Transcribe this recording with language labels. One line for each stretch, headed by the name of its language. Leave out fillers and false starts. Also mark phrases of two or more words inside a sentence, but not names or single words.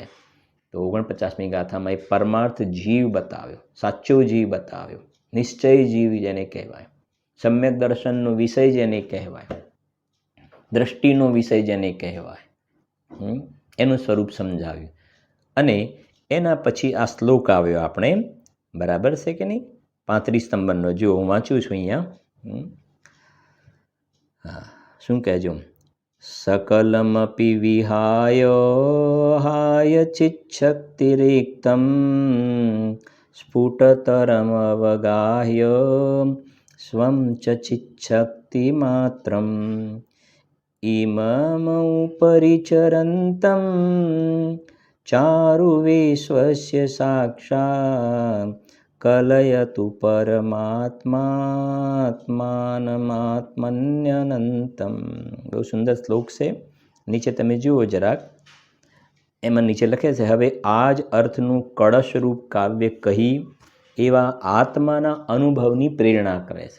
Gujarati: તો 49મી ગાથામાં એ પરમાર્થ જીવ બતાવ્યો, સાચો જીવ બતાવ્યો, નિશ્ચય જીવ જેને કહેવાય, સમ્યક દર્શનનો વિષય જેને કહેવાય, દ્રષ્ટિનો વિષય જેને કહેવાય, એનું સ્વરૂપ સમજાવ્યું. અને એના પછી આ શ્લોક આવ્યો આપણે, બરાબર છે કે નહીં? 35 નંબરનો. જો હું વાંચું છું અહીંયા. હા, શું કહેજો?
Sanskrit: सकलमपि विहाय हाय चिच्छक्तिरिक्तं स्फुटतरमवगाह्य स्वं च चिच्छक्तिमात्रम् इममुपरिचरन्तं चारुविश्वस्य साक्षात् कलयतु પરમાત્માત્માનમાત્મન્યનંતમ.
Gujarati: બહુ સુંદર શ્લોક છે. નીચે તમે જુઓ જરાક, એમાં નીચે લખે છે, હવે આ જ અર્થનું કળશરૂપ કાવ્ય કહી એવા આત્માના અનુભવની પ્રેરણા કરે છે.